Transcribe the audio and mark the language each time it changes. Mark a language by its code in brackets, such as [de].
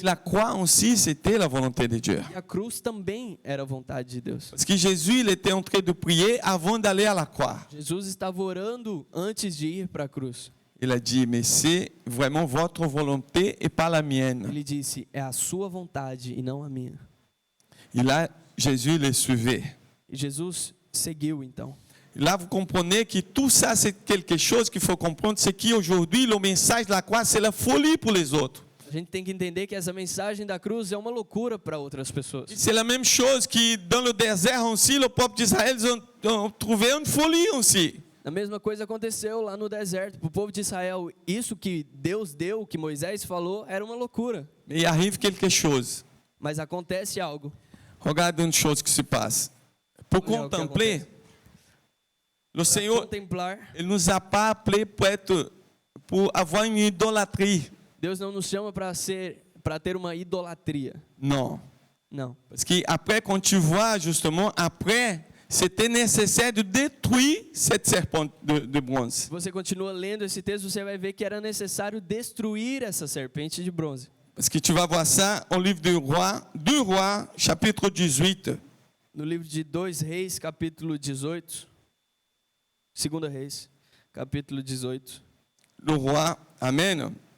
[fr] Et la croix aussi, c'était la volonté de Dieu. [pt] E a cruz também era a vontade de Deus. [fr] Parce que Jésus, il était en train de prier avant d'aller à la croix. [pt] Jesus estava orando antes de ir para a cruz. [fr] Il a dit, mais c'est vraiment votre volonté et pas la mienne. [pt] Ele disse, é a sua vontade e não a minha. [fr] Et là, Jésus les suivait. [pt] E Jesus seguiu então. [fr] Là, vous comprenez que tout ça, c'est quelque chose qu'il faut comprendre, c'est qu'aujourd'hui, le message de la croix, c'est la folie pour les autres. [pt] A gente tem que entender que essa mensagem da cruz é uma loucura para outras pessoas. [fr] C'est la même chose que dans le désert aussi, le peuple d'Israël, ils ont trouvé une folie aussi. [pt] A mesma coisa aconteceu lá no deserto. Para o povo de Israel, isso que Deus deu, que Moisés falou, era uma loucura. [fr] Mais il arrive quelque chose. [pt] Mas acontece algo. [fr] Regarde une chose qui se passe. Pour [pt] Olha o que [fr] contempler, [pt] acontece. [fr] le [pt] Para [fr] Seigneur, [pt] contemplar, [fr] il ne nous a pas appelés pour avoir une idolâtrie. [pt] Deus não nos chama para ter uma idolatria. [fr] Non. [pt] Não. [fr] Parce qu'après, quand tu vois justement, après, c'était nécessaire de détruire cette serpent de bronze. [pt] Se você continua lendo esse texto, você vai ver que era necessário destruir essa serpente de bronze. [fr] Parce que tu vas voir ça au livre de Rois, 2 Rois, chapitre 18. [pt] No livro de 2 Reis, capítulo 18. 2 Reis, capítulo 18. [fr] Le roi, Amen.